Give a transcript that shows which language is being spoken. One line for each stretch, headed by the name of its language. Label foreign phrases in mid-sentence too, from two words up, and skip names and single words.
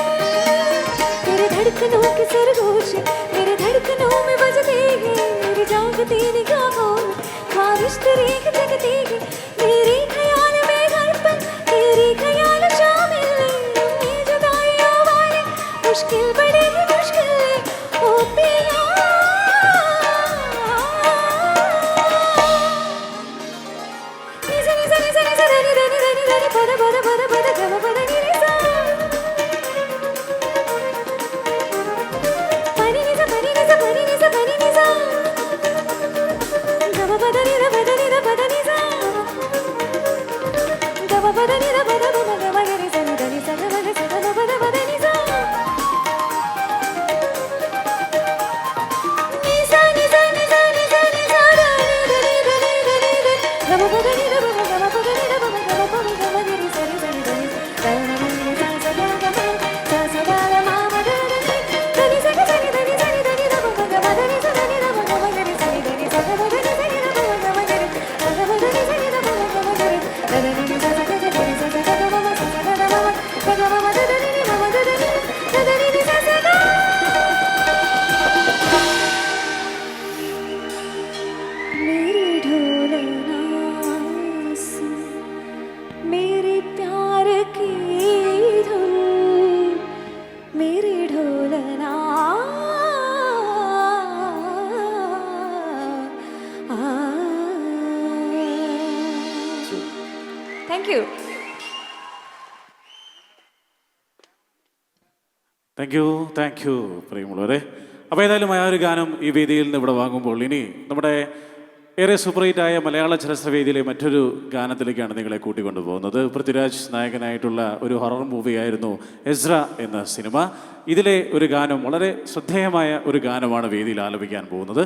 Hindi: तेरे धड़कनों के सरगोश मेरे धड़कनों में बजते हैं. मेरी जागती निगाहों में ख्वाब इश्क रेख जगती है मेरे ख्याल में हर पल तेरे ख्याल शामिल है ये जुदाइयों वाले मुश्किल बड़े ही मुश्किल है ओ पिया निजा निजा निजा निजा रे रे रे रे रे बड़ बड़ बड़ बड़ गम बड़ रे सा pani niza pani niza pani niza pani niza gam bड़ रे रे bड़ रे रे bड़ niza gam bड़ रे रे bड़ gam gam रे रे सा रे सा gam रे सा gam bड़ niza niza niza niza niza niza re re re re re re re gam bड़ रे रे gam bड़ रे रे gam gam रे सा रे सा रे सा रे सा सा gam sa sa ga ga ma ma re re re sa ga sa ni ni sa ni ni da gam gam da ni sa ni da gam gam re sa ni ni sa gam re sa ni da gam gam re sa gam re sa ni da gam gam re da ni ni sa sa ga sa ni sa sa ga ma sa sa ga ma sa ga ma da ni ni ma da ni ni sa sa ga मेरी ढोलना सुन मेरे प्यार की धुन मेरी ढोलना
English: thank you thank you
Malayalam: പ്രിയമുള്ളവരെ. അപ്പോൾ ഏതായാലും ആ ഒരു ഗാനം ഈ വേദിയിൽ നിന്ന് ഇവിടെ വാങ്ങുമ്പോൾ ഇനി നമ്മുടെ ഏറെ
English: super hit ആയ
Malayalam: മലയാള ചലച്ചിത്രവേദിയിലെ മറ്റൊരു ഗാനത്തിലേക്കാണ് നിങ്ങളെ കൂട്ടിക്കൊണ്ടുപോകുന്നത്. പൃഥ്വിരാജ് നായകനായിട്ടുള്ള ഒരു
English: horror movie ആയിരുന്നു
Malayalam: എസ്ര എന്ന സിനിമ. ഇതിലെ ഒരു ഗാനം വളരെ ശ്രദ്ധേയമായ ഒരു ഗാനമാണ് വേദിയിൽ ആലപിക്കാൻ പോകുന്നത്.